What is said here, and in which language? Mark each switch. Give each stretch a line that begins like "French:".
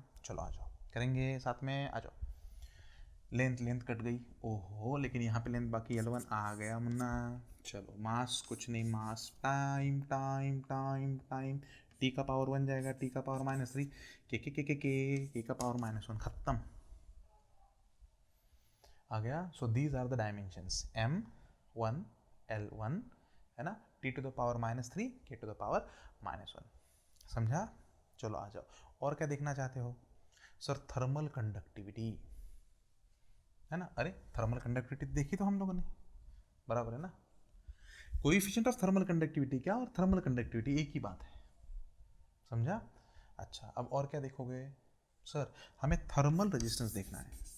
Hindi: चलो आ जाओ, करेंगे साथ में, आ जाओ. लेंथ कट गई, ओहो, लेकिन यहाँ पे लेंथ बाकी L1 आ गया मुन्ना. चलो मास कुछ नहीं, मास टाइम T का पावर 1 जाएगा, T का पावर -3, K का पावर -1, खत्म, आ गया.
English: So these are the dimensions, M1 L1, है ना, T to the power -3, K to the power -1.
Hindi: समझा? चलो आ जाओ. और क्या देखना चाहते हो? सर थर्मल कंडक्टिविटी, है ना? अरे थर्मल कंडक्टिविटी देखी तो हम लोगों ने, बराबर है ना? कोएफिशिएंट ऑफ थर्मल कंडक्टिविटी क्या और थर्मल कंडक्टिविटी एक ही बात है. समझा? अच्छा, अब और क्या देखोगे? सर हमें थर्मल रेजिस्टेंस देखना है.